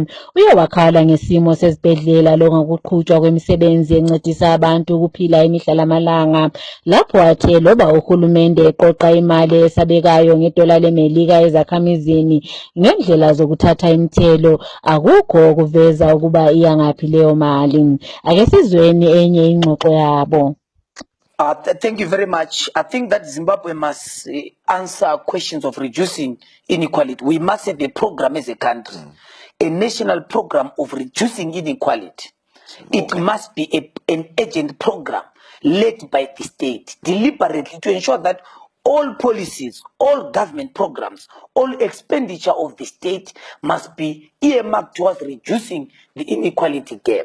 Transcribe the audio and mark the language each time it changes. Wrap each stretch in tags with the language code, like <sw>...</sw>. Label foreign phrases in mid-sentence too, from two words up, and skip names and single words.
<nd>Uye wakhala ngesimo sezibhedlela lokungakuqhutshwa kwemisebenzi encedisa abantu ukuphila imihla lamalanga. Lapho athe loba uhulumende eqoqa imali esabekayo ngedola leMelika ezakhamizini ngendlela zokuthatha imithelo akukho kuveza ukuba iyangaphi leyo mali. Ake sizweni enye ingxoxo yabo.</nd> <en>Thank you very much. I think that Zimbabwe must answer questions of reducing inequality. We must have a program as a country, a national program of reducing inequality. It must be an urgent program led by the state deliberately to ensure that all policies, all government programs, all expenditure of the state must be earmarked towards reducing the inequality gap.</en>